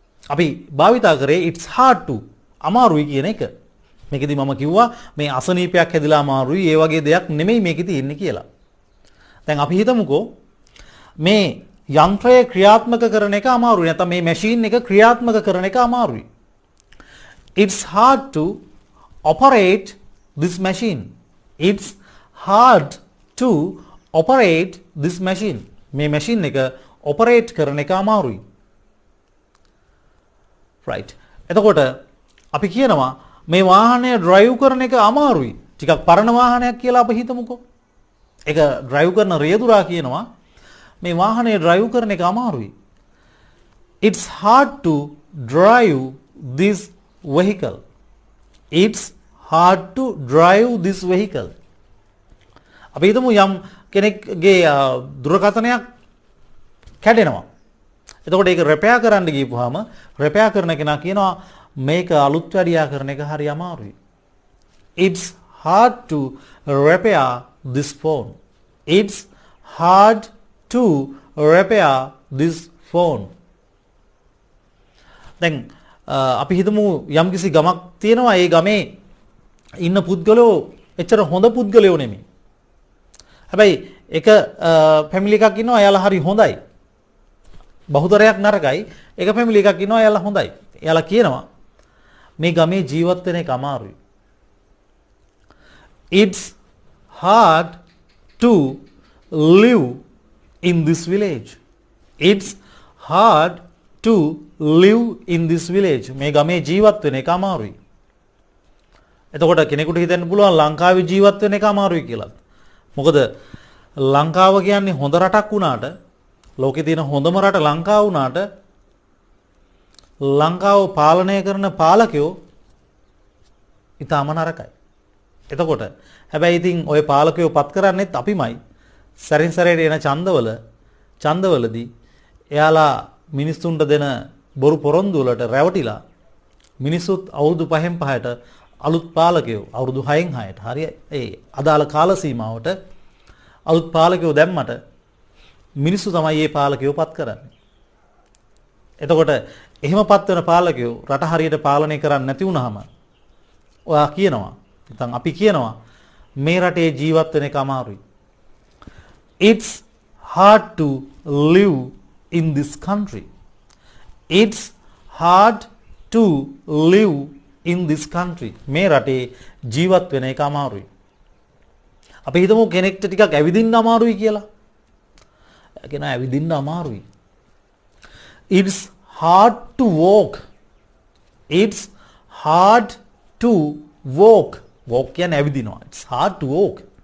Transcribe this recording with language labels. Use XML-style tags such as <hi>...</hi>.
<si>අපි භාවිතා කරේ</si> <en>it's hard to.</en> <si>අමාරුයි කියන එක. මේකෙදි මම කිව්වා මේ අසනීපයක් හැදිලා අමාරුයි ඒ වගේ දෙයක් නෙමෙයි මේකේ තියෙන්නේ කියලා. දැන් අපි හිතමුකෝ මේ යන්ත්‍රය ක්‍රියාත්මක කරන එක අමාරුයි. නැත්නම් මේ මැෂින් එක ක්‍රියාත්මක කරන එක අමාරුයි.</si> <en>It's hard to operate this machine. It's hard to operate this machine.</en> <si>මේ මැෂින් එක ඔපරේට් කරන එක අමාරුයි.</si> <en>right.</en> <si>එතකොට අපි කියනවා මේ වාහනය ඩ්‍රයිව් කරන එක අමාරුයි. ටිකක් පරණ වාහනයක් කියලා අපි හිතමුකෝ. ඒක ඩ්‍රයිව් කරන රියදුරා කියනවා මේ වාහනය ඩ්‍රයිව් කරන එක අමාරුයි.</si> <en>It's hard to drive this vehicle. It's hard to drive this vehicle.</en> <si>අපි හිතමු යම් කෙනෙක්ගේ දුරකථනයක් කැඩෙනවා. එතකොට ඒක රෙපෙයාර් කරන්න ගියපුවාම රෙපෙයාර් කරන කෙනා කියනවා මේක අලුත් වැඩියා කරන එක හරි අමාරුයි.</si> <en>It's hard to repair this phone. It's hard to repair this phone.</en> <si>දැන් අපි හිතමු යම්කිසි ගමක් තියෙනවා ඒ ගමේ ඉන්න පුද්ගලයෝ එච්චර හොඳ පුද්ගලයෝ නෙමෙයි. හැබැයි එක ෆැමිලි එකක් ඉන්නවා එයාලා හරි හොඳයි. බහුතරයක් නරකයි. එක ෆැමිලි එකක් ඉන්නවා එයාලා හොඳයි. එයාලා කියනවා මේ ගමේ ජීවත් වෙන එක අමාරුයි.</si> <en>It's hard to live in this village. It's hard to live in this village.</en> <si>මේ ගමේ ජීවත් වෙන එක අමාරුයි. එතකොට කෙනෙකුට හිතෙන්න පුළුවන් ලංකාවේ ජීවත් වෙන එක අමාරුයි කියලා. මොකද ලංකාව කියන්නේ හොඳ රටක් වුණාට ලෝකේ තියෙන හොඳම රට ලංකාව වුණාට ලංකාව පාලනය කරන පාලකයෝ ඉතාම නරකයි. එතකොට හැබැයි ඉතින් ওই පාලකයෝ පත් කරන්නේත් අපිමයි. සැරින් සැරේට එන ඡන්දවලදී එයාලා මිනිස්සුන්ට දෙන බොරු පොරොන්දු වලට රැවටිලා මිනිස්සුත් අවුරුදු 5න් 5ට අලුත් පාලකයෝ අවුරුදු 6න් 6ට හරිය ඒ අදාළ කාල සීමාවට අලුත් පාලකයෝ දැම්මට මිනිස්සු තමයි මේ පාලකයෝ පත් කරන්නේ. එතකොට එහෙම පත් වෙන පාලකයෝ රට හරියට පාලනය කරන්නේ නැති වුනහම ඔයා කියනවා නැත්නම් අපි කියනවා මේ රටේ ජීවත් වෙන එක අමාරුයි.</si> <en>It's hard to live in this country. It's hard to live in this country.</en> <si>මේ රටේ ජීවත් වෙන එක අමාරුයි. අපි හිතමු කෙනෙක්ට ටිකක් ඇවිදින්න අමාරුයි කියලා. කෙනා ඇවිදින්න අමාරුයි.</si> <en>It's hard to walk. It's hard to walk. Walk</en> <si>කියන්නේ ඇවිදිනවා.</si> <en>It's hard to walk.</en>